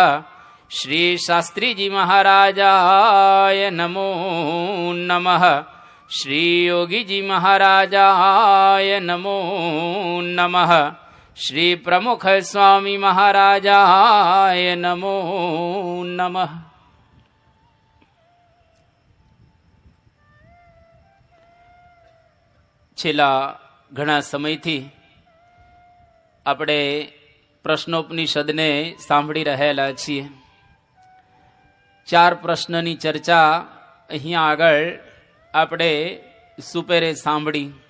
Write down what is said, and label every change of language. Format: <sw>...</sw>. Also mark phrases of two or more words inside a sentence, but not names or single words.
<sa>श्री शास्त्री जी महाराजाय नमो नमः। श्री योगी जी महाराजाय नमो नमः। श्री प्रमुख स्वामी महाराजाय नमो नमः।</sa> <gu>છેલ્લા ઘણા સમયથી આપણે પ્રશ્નોપનિષદને સાંભળી રહેલા છીએ. 4 પ્રશ્નની ચર્ચા અહીંયા આગળ આપણે સુપેરે સાંભળી.</gu>